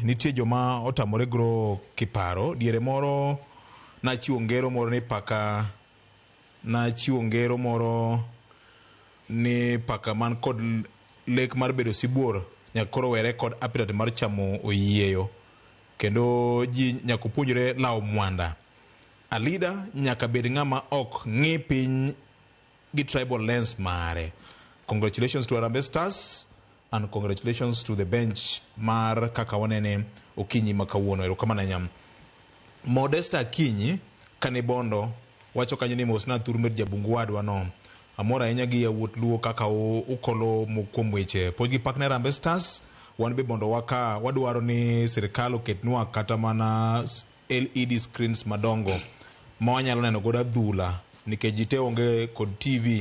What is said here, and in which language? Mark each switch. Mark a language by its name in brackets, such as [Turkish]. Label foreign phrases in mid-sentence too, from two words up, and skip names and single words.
[Luo (Kenya and Tanzania)] Nitie joma otamore gro kiparo. Diere moro nachiwo ngero moro ni paka man kod lek mar bedo sibuor nyakoro were kod appetite mar chamo oyieyo. Kendo ji nyakopuonjore lao mwanda. [English] A leader [Luo (Kenya and Tanzania)] nyaka bed ng'ama ok ng'i piny gi [English] tribal lens [Luo (Kenya and Tanzania)] mare. [English] Congratulations to Harambee Stars and congratulations to the bench [Luo (Kenya and Tanzania)] mar kaka wanene Okinyi makawuono. Erokamano nyam. Modesta Akinyi Kanibondo wacho kanyo ni mosna thur med jabungu wadwa no. Amora ahinya gi yawuot luo kaka ukolo kuom weche. Pod gi pak ne Harambee Stars wan be bondo waka wadwaro ni sirkal oketnwa kata mana [English] LED screens [Luo (Kenya and Tanzania)] madongo ma wanyalo neno godo adhula nikech ji te onge kod TV.